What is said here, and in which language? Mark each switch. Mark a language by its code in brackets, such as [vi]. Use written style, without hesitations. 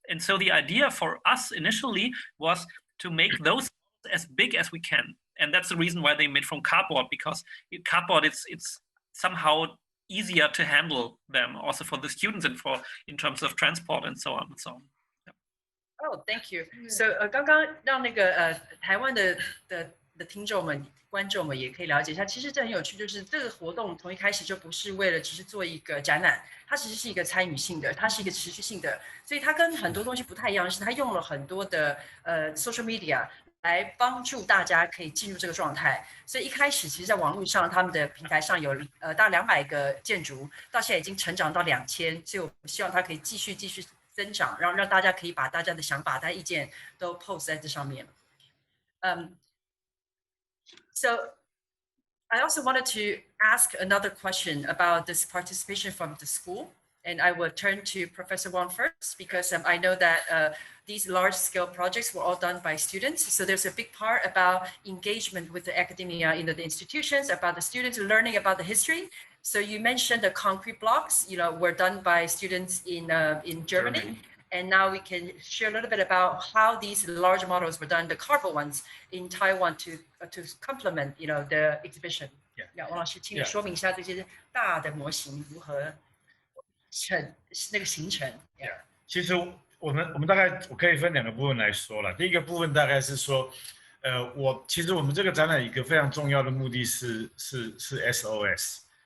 [en] And so the idea for us initially was to make those as big as we can. And that's the reason why they made from cardboard, because cardboard, it's somehow easier to handle them also for the students and in terms of transport and so on and so on. Oh, thank you. [zh] So 刚刚让那个台湾的听众们、观众们也可以了解一下，其实这很有趣，就是这个活动从一开始就不是为了只是做一个展览，它其实是一个参与性的，它是一个持续性的，所以它跟很多东西不太一样，是它用了很多的social media 来帮助大家可以进入这个状态。所以一开始，其实在网络上，他们的平台上有大概200个建筑，到现在已经成长到2000，所以我们希望它可以继续增长，让大家可以把大家的想法、大家意见都 post 在这上面。 [en] So I also wanted to ask another question about this participation from the school. And I will turn to Professor Wang first, because I know that these large-scale projects were all done by students. So there's a big part about engagement with the academia, the institutions, about the students learning about the history. So you mentioned the concrete blocks, were done by students in Germany. And now we can share a little bit about how these large models were done, the cardboard ones in Taiwan, to complement, the exhibition. Yeah. [zh] 王老师，请你说明一下这些大的模型如何那个形成。其实我们大概我可以分2个部分来说了。第一个部分大概是说，其实我们这个展览一个非常重要的目的是 SOS。